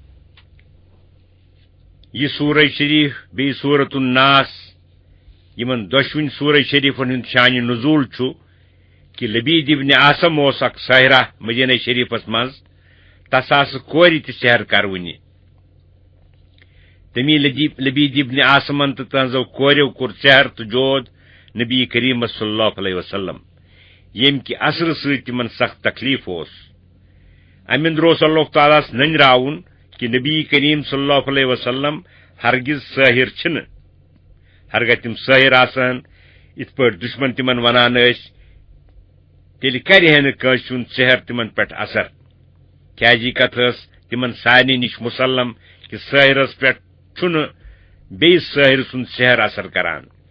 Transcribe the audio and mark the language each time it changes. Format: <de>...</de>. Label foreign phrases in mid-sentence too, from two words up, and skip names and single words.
<ks>یہ سورہ شریف بیٚیہِ سورۃ الناس یِمن دۄشوٕنی سورہ شریفن ہُنٛد شانہِ نزول چھُ کہ لبید ابن عاصم اوس اکھ ساحرہ مدینہ شریفس منٛز تس آسہٕ کورِ تہِ سحر کرونہِ تمی لبید ابن عاصمن تہٕ تہنٛزو کوریو کوٚر سحر تہٕ جود نبی کریمس صلی اللہ علیہ وسلم ییٚمہِ کہِ اثرٕ سۭتۍ تِمن سخت تکلیف اوس امہِ اندر اوس اللہ تعالیٰ ہس ننراوُن کہ نبی کریم صلی اللہ علیہ وسلم ہرگز سٲحر چھِنہٕ ہرگاہ تِم سٲحر آسہن یِتھ پٲٹھۍ دُشمن تِمن ونان ٲسۍ تیٚلہِ کرِ ہے نہٕ کٲنٛسہِ ہُنٛد سحر تِمن پٮ۪ٹھ اثر کیازِ یہِ کتھ ٲس تِمن سارنٕے نِش مُسلم کہ سٲحرس پٮ۪ٹھ چھُنہٕ بیٚیِس سٲحر سُنٛد سحر اثر کران</ks>